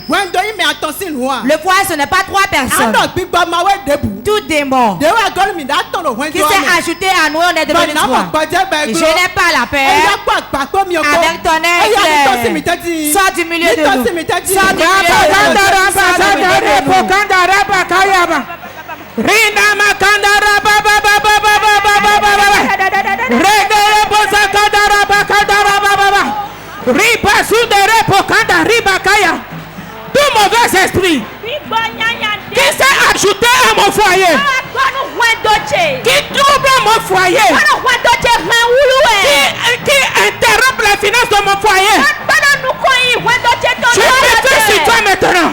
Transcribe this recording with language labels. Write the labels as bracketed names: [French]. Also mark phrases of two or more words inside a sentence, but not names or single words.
[French] Le foyer, ce n'est pas 3 personnes. Tout démon qui s'est ajouté à nous, on est devenu 3. Et je n'ai pas la paix. Avec ton aigle, sors du milieu de nous. Sors du milieu de nous. Rina makandara baba baba baba baba baba regere bozakadara bakadara baba baba riba sudere pokada riba kaya mauvais esprit qui s'est ajouté à mon foyer, qui trouble mon foyer, qui interrompt les finances de mon foyer, je méfie sur toi maintenant.